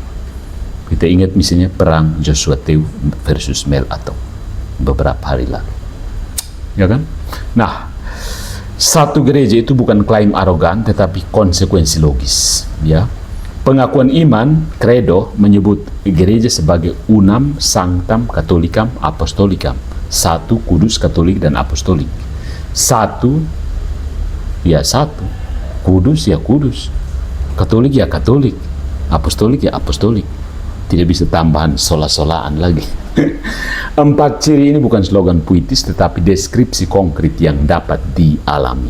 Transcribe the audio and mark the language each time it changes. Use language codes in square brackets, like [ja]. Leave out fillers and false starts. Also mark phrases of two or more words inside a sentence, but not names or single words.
[id] Kita ingat misalnya perang Joshua Teu versus Mel Atom beberapa hari lalu. Ya kan? Nah, satu gereja itu bukan klaim arogan, tetapi konsekuensi logis. Ya, pengakuan iman, credo, menyebut gereja sebagai [la] unam, sanctam, catholicam, apostolicam. [id] Satu, kudus, katolik, dan apostolik. Satu, ya satu. Kudus, ya kudus. Katolik, ya katolik. Apostolik, ya apostolik. Tidak bisa tambahan sola-solaan lagi. 4 ciri ini bukan slogan puitis, tetapi deskripsi konkret yang dapat dialami.